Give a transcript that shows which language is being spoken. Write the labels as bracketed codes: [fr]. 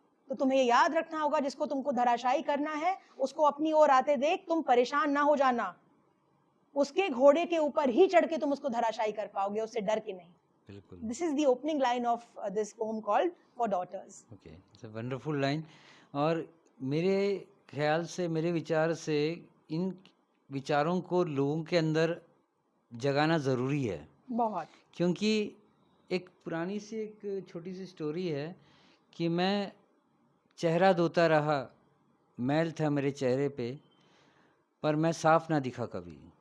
[hi] तो तुम्हें ये याद रखना होगा, जिसको तुमको धराशायी करना है उसको अपनी ओर आते देख तुम परेशान ना हो जाना, उसके घोड़े के ऊपर ही चढ़ के तुम उसको धराशायी कर पाओगे, उससे डर के नहीं। बिल्कुल। [en] This is the opening line of this poem called For Daughters. Okay, it's a wonderful line. [hi] और मेरे ख्याल से, मेरे विचार से, इन विचारों को लोगों के अंदर जगाना ज़रूरी है, बहुत। क्योंकि एक पुरानी सी एक छोटी सी स्टोरी है कि मैं चेहरा धोता रहा, मैल था मेरे चेहरे पे, पर मैं साफ ना दिखा कभी।